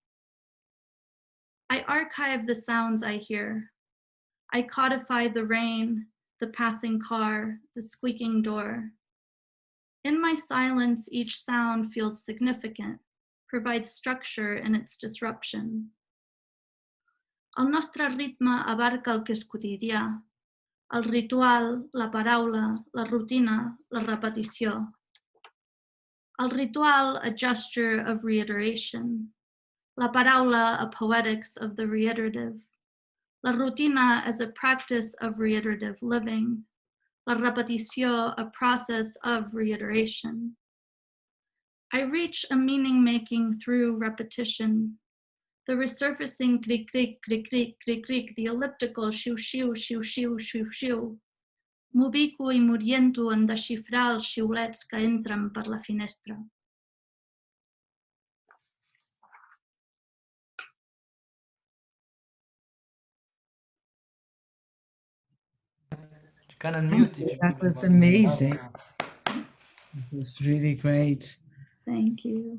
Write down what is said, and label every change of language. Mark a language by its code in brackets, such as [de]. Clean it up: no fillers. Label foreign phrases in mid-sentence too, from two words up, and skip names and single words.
[en] I archive the sounds I hear. I codify the rain, the passing car, the squeaking door. In my silence, each sound feels significant, provides structure in its disruption. [ca] El nostre ritme abarca el que és quotidià, el ritual, la paraula, la rutina, la repetició. El ritual, [en] a gesture of reiteration. [ca] La paraula, [en] a poetics of the reiterative. [ca] La rutina [en] as a practice of reiterative living. [ca] La repetició, [en] a process of reiteration. I reach a meaning making through repetition. The resurfacing creak creak creak creak creak creak, the elliptical shoo shoo shoo shoo shoo shoo. [ca] M'ubico i m'oriento en desxifrar els xiulets que entren per la finestra. [en] You can unmute if you That was amazing. It was really great. Thank you.